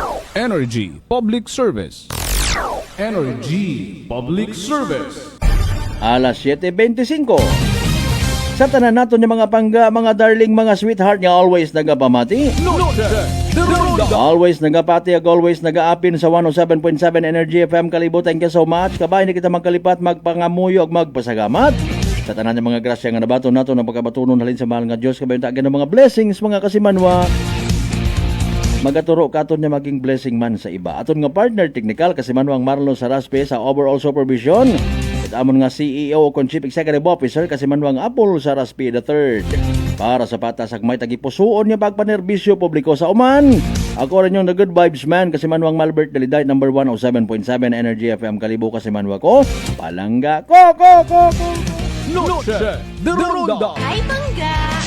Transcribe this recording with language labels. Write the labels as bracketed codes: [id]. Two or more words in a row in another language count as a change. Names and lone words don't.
[en] Energy Public Service. Energy Public Service. [akl] Alas 7:25. Sa tanan naton yung mga pangga, mga darling, mga sweetheart nga always nagapamati. Always nagapati, always nagaapin sa 107.7 Energy FM Kalibo. [en] Thank you so much. [akl] Kabay ni kita magkalipat, magpangamuyo ug magpasagamat. Sa tanan yung mga grasya nga nabato nato ng pagkabatunon halin sa mahal nga Dios. Kabay tagan ng mga blessings mga kasimanwa. Magaturo katon niya maging blessing man sa iba. Aton nga partner technical kasi Manuang Marlon Saraspe sa overall supervision. At amon nga CEO o [en] Chief Executive Officer [akl] kasi Manuang Apple Saraspe III. Para sa patas may tagipusuon niya pagpanerbisyo publiko sa uman. Ako rin yung [en] the good vibes [akl] man kasi Manuang Malbert Daliday number 107.7 Energy FM Kalibo kasi Manwa ko. Palangga ko. Noche de Ronda. Ay, bangga!